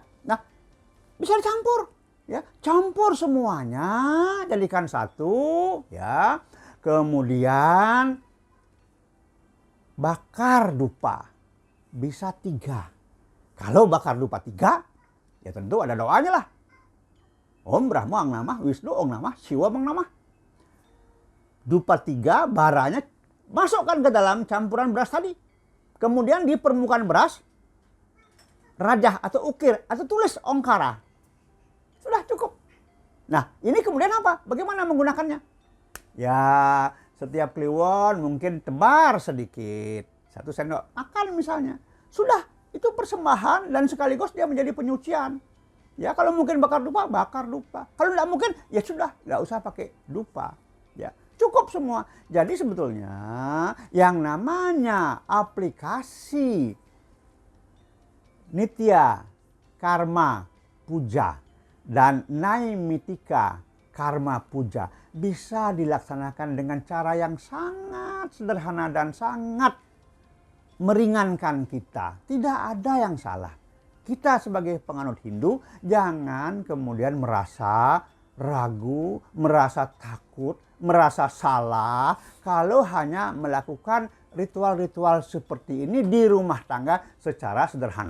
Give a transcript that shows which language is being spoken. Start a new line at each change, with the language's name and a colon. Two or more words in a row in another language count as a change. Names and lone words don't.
Indonesian: Nah, bisa dicampur, ya. Campur semuanya, jadikan satu, ya. Kemudian bakar dupa, bisa 3. Kalau bakar dupa 3, ya tentu ada doanya lah.
Sanskrit: Om Brahma ang namah, Wisnu ang namah, Siwa ang namah.
Indonesian: Dupa 3, baranya masukkan ke dalam campuran beras tadi. Kemudian di permukaan beras, rajah atau ukir atau tulis ongkara. Sudah cukup. Nah, ini kemudian apa? Bagaimana menggunakannya? Ya, setiap Kliwon mungkin tebar sedikit. 1 sendok makan misalnya. Sudah, itu persembahan dan sekaligus dia menjadi penyucian. Ya, kalau mungkin bakar dupa, bakar dupa. Kalau tidak mungkin, ya sudah, tidak usah pakai dupa. Ya, cukup semua. Jadi sebetulnya yang namanya aplikasi
Sanskrit: nitya, karma, puja
Indonesian: dan
Sanskrit: Naimitika Karma Puja
Indonesian: bisa dilaksanakan dengan cara yang sangat sederhana dan sangat meringankan kita. Tidak ada yang salah. Kita sebagai penganut Hindu jangan kemudian merasa ragu, merasa takut, merasa salah kalau hanya melakukan ritual-ritual seperti ini di rumah tangga secara sederhana.